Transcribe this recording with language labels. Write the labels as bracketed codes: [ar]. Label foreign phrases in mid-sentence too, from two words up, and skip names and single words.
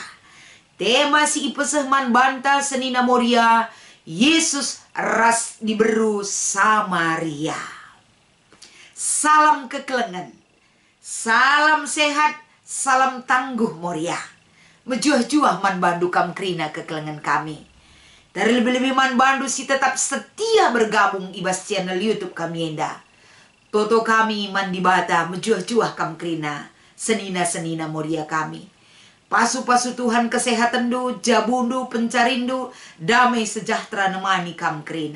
[btx] Tema si ipeseh man banta senina moria Yesus ras diberu Samaria. Salam kekelengan, salam sehat, salam tangguh moria. Menjuah-juah man bandu kam krina kekelengan kami. Dari lebih-lebih man bandu si tetap setia bergabung ibas channel YouTube kami enda. Toto kami man di bata menjuah-juah kam krina senina-senina moria kami. Pasu-pasu Tuhan kesehatan du, jabundu, pencarindu, [id] damai sejahtera [btx] nemani kam krina.